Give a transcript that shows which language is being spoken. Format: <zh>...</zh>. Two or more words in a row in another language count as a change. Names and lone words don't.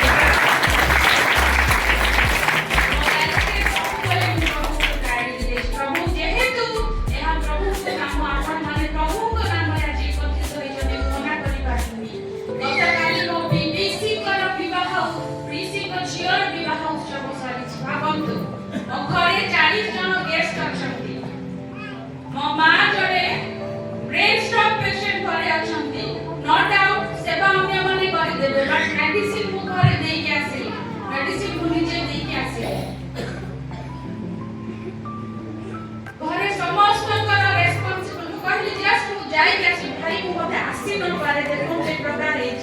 <or>ପ୍ରଭୁ ଯେହେତୁ ଏହା ପ୍ରଭୁଙ୍କ କାମ, ଆପଣମାନେ ପ୍ରଭୁଙ୍କ ନାମରେ ଆଜି ଏକତ୍ରିତ ହୋଇଛନ୍ତି, ମୁଁ ମନା କରିପାରିନି। ଗତକାଲି ମୋ ପିସିଙ୍କର ବିବାହ, ପିସିଙ୍କ ଝିଅର ବିବାହ ଉତ୍ସବ ସରିଛି। ଭାବନ୍ତୁ, ମୋ ଘରେ 40 ଜଣ ଗେଷ୍ଟ ଅଛନ୍ତି। ମୋ ମା ଜଣେ</or> <en>brain stroke patient</en> <or>ଘରେ ଅଛନ୍ତି।</or> <en>no doubt</en> <or>सेवा ଅନ୍ୟମାନେ କରିଦେବେ, ବଟ୍ ମେଡିସିନ ମୁଁ ଘରେ ଦେଇକି ଆସିଲି, ମେଡିସିନ ମୁଁ ନିଜେ ଦେଇକି ଆସିଲି। ଘରେ ସମସ୍ତଙ୍କର ରେସ୍ପନ୍ସିବଲ। ମୁଁ କହିଲି ଜଷ୍ଟ ମୁଁ ଯାଇକି ଆସିବି, ଭାଇ ମୁଁ ବୋଧେ ଆସି ନ ପାରେ, ଦେଖୁନ ଯେ ପ୍ରକାର ହେଇଛି।</or>